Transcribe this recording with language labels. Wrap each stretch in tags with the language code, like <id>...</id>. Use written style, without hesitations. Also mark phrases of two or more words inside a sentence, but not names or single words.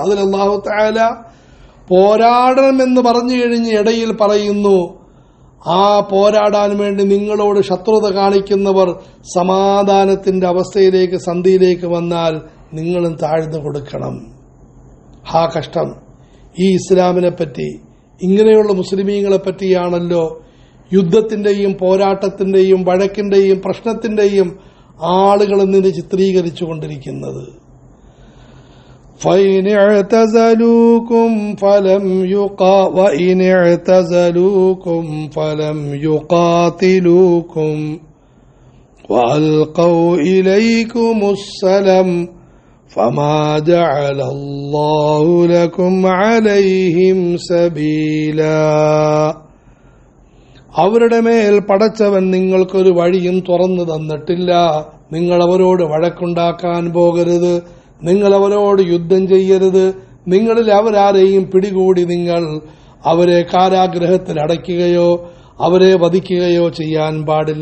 <ml>അതിൽ അല്ലാഹു തആല പോരാടണമെന്ന് പറഞ്ഞു കഴിഞ്ഞ് ഇടയിൽ പറയുന്നു, ആ പോരാടാൻ വേണ്ടി നിങ്ങളോട് ശത്രുത കാണിക്കുന്നവർ സമാധാനത്തിന്റെ അവസ്ഥയിലേക്ക് സന്ധിയിലേക്ക് വന്നാൽ നിങ്ങളും താഴ്ന്നു കൊടുക്കണം. ഹാ കഷ്ടം! ഈ ഇസ്ലാമിനെ പറ്റി, ഇങ്ങനെയുള്ള മുസ്ലിമീങ്ങളെ പറ്റിയാണല്ലോ യുദ്ധത്തിന്റെയും പോരാട്ടത്തിന്റെയും വഴക്കിന്റെയും പ്രശ്നത്തിന്റെയും ആളുകൾ നിന്ന് ചിത്രീകരിച്ചു കൊണ്ടിരിക്കുന്നത്.</ml> <ar>وَإِنِ اعْتَزَلُوكُمْ فَلَمْ يُقَاتِلُوكُمْ وَأَلْقَوْا إِلَيْكُمُ السَّلَمَ فَمَا جَعَلَ اللَّهُ لَكُمْ عَلَيْهِمْ سَبِيلًا.</ar> <ml>അവരുടെ മേൽ പടച്ചവൻ നിങ്ങൾക്കൊരു വഴിയും തുറന്നു തന്നിട്ടില്ല. നിങ്ങൾ അവരോട് വഴക്കുണ്ടാക്കാൻ പോകരുത്, നിങ്ങൾ അവരോട് യുദ്ധം ചെയ്യരുത്, നിങ്ങളിൽ അവരാരെയും പിടികൂടി നിങ്ങൾ അവരെ കാരാഗ്രഹത്തിൽ അടയ്ക്കുകയോ അവരെ വധിക്കുകയോ ചെയ്യാൻ പാടില്ല.</ml>